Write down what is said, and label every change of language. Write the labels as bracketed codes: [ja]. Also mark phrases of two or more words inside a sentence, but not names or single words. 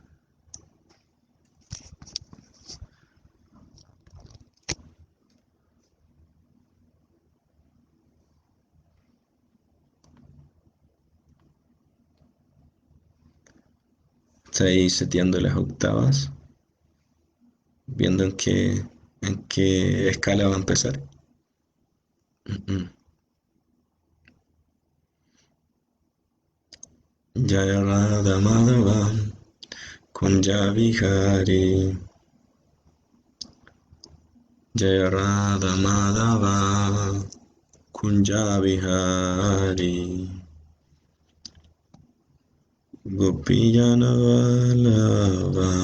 [es] Está ahí seteando las octavas, viendo en qué escala va a empezar. Mm. [sa] जय राधा माधव, कुञ्ज विहारी, जय राधा माधव, कुञ्ज विहारी, गोपीजन वल्लभ,